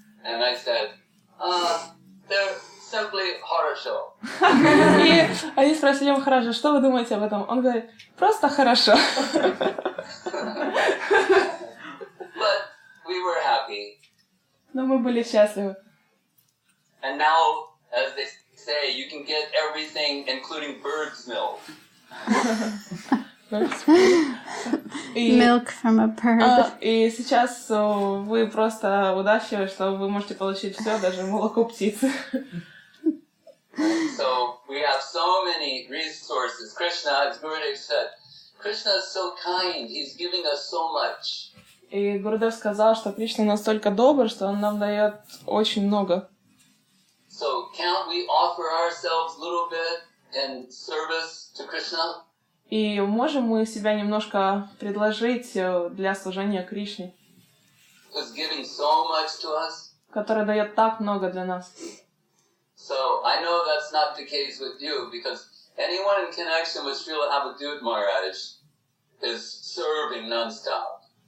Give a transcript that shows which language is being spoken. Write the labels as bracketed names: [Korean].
[English] And I said, they're simply хорошо. [Russian] И они спросили Махараджа, что вы думаете об этом? Он говорит, просто хорошо. [English] But we were happy. [Russian] Но мы мы были счастливы. [English] And now, as they say, you can get everything, including bird's milk. Milk from a bird. [Russian] И сейчас вы просто удачливы, что вы можете получить все, даже молоко птицы. [English] So we have so many resources. Krishna, as Gurudev said, Krishna is so kind. He's giving us so much. [Russian] И Гурудев сказал, что Кришна настолько добр, что он нам дает очень много. [English] So can't we offer ourselves a little bit in service to Krishna? [Russian] И можем мы себя немножко предложить для служения Кришне, [English] Who's giving so much to us? [Russian] который дает так много для нас. [English] So I know that's not the case with you, because anyone in connection with Srila Abhidut Maharaj is serving non-stop.